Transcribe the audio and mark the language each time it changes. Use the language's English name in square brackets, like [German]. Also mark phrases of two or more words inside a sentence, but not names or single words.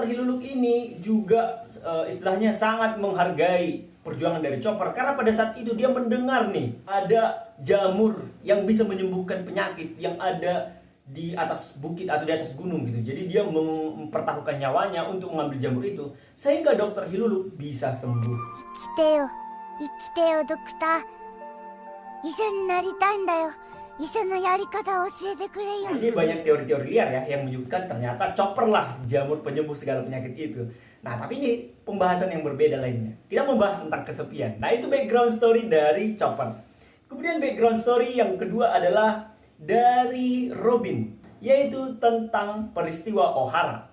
[Indonesian] Hiluluk ini juga istilahnya sangat menghargai perjuangan dari Chopper, karena pada saat itu dia mendengar nih ada jamur yang bisa menyembuhkan penyakit yang ada di atas bukit atau di atas gunung gitu. Jadi dia mempertaruhkan nyawanya untuk mengambil jamur itu sehingga Dr. Hiluluk bisa sembuh. [Japanese] 生きてよ、ドクター。医者になりたいんだよ。医者のやり方を教えてくれよ。 [Indonesian] Ini banyak teori-teori liar ya yang menyebutkan ternyata Chopper lah jamur penyembuh segala penyakit itu. Nah, tapi ini pembahasan yang berbeda lainnya. Kita membahas tentang kesepian. Nah, itu [English] background story [Indonesian] dari Chopper. Kemudian [English] background story [Indonesian] yang kedua adalah dari Robin, yaitu tentang peristiwa Ohara.